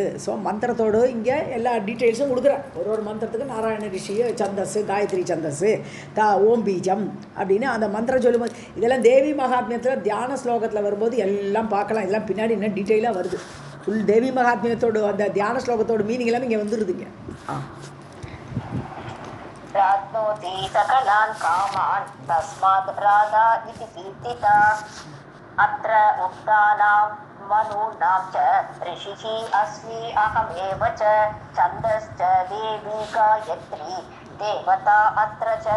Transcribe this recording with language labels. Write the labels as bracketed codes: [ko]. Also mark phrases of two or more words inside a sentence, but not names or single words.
[ta] ஸோ மந்திரத்தோடு இங்கே எல்லா டீட்டெயில்ஸும் கொடுக்குறேன். ஒரு மந்திரத்துக்கு நாராயண ரிஷி சந்தஸ், காயத்ரி சந்தஸ், ஓம் பீஜம் அப்படின்னு அந்த மந்திரம் சொல்லும்போது இதெல்லாம் தேவி மகாத்மியத்தில் தியான ஸ்லோகத்தில் வரும்போது எல்லாம் பார்க்கலாம். இதெல்லாம் பின்னாடி இன்னும் டீட்டெயிலாக வருது. ஃபுல் தேவி மகாத்மியத்தோடு அந்த தியான ஸ்லோகத்தோட மீனிங் எல்லாமே இங்கே வந்துடுதுங்க. [sa] प्राप्नोति सकलान् कामान् तस्मात् राधा इति कीर्तिता अत्र उक्तानां मनूनां च ऋषिः अस्मि अहमेव च छन्दश्च देवी गायत्री देवता अत्र च